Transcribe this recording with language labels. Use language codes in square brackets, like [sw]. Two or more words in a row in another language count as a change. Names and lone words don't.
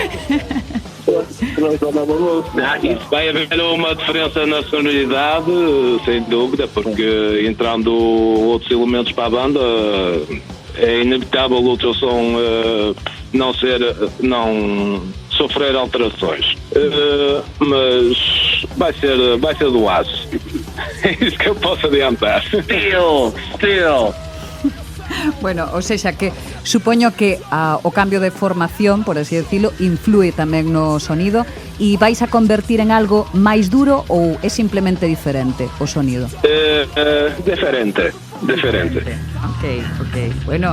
[pt] Isso vai haver uma diferença na sonoridade, sem dúvida, porque entrando outros elementos para a banda é inevitável o teu som não sofrer alterações, mas vai ser do aço. É isso que eu posso adiantar. Still. [gl] Bueno, o sea que supoño que o cambio de formación, [es] por así decirlo, [gl] inflúe tamén no sonido e vais a convertir en algo máis duro ou é simplemente diferente o sonido? Diferente. Ok. Bueno,